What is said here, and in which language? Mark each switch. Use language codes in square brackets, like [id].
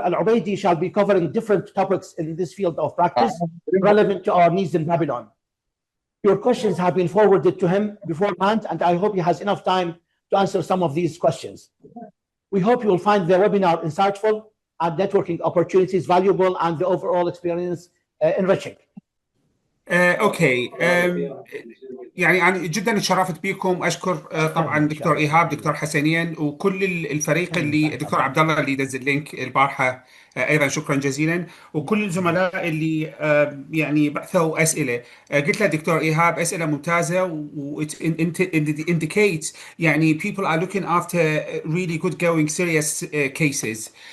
[en] Al-Obaidi shall be covering different topics in this field of practice relevant to our needs in Babylon. Your questions have been forwarded to him beforehand, and I hope he has enough time to answer some of these questions. We hope you will find the webinar insightful and networking opportunities valuable and the overall experience enriching. [ar] اوكي يعني انا جدا اتشرفت بيكم. اشكر طبعا دكتور ايهاب، دكتور حسنين، وكل الفريق اللي دكتور عبد الله اللي دز اللينك البارحه، ايضا شكرا جزيلا، وكل الزملاء اللي يعني بعثوا اسئله. قلت له دكتور ايهاب اسئله ممتازه و [en] indicates يعني people are looking after really good going serious cases.